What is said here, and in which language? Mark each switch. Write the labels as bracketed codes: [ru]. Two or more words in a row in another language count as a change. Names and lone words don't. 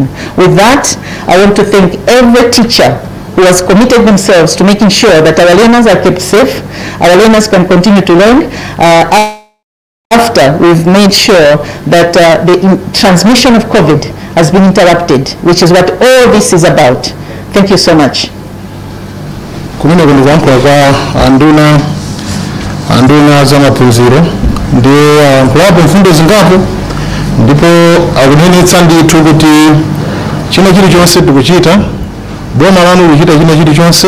[en] With that, I want to thank every teacher who has committed themselves to making sure that our learners are kept safe, our learners can continue to learn after we've made sure that the transmission of COVID has been interrupted, which is what all this is about. Thank you so much. [ny] Anduna za maphunziro ndiye nkulapo mfundo zingapo ndipo akunenetsa ndithu kuti china chilichonse tikuchita, boma lanu likuchita china chilichonse.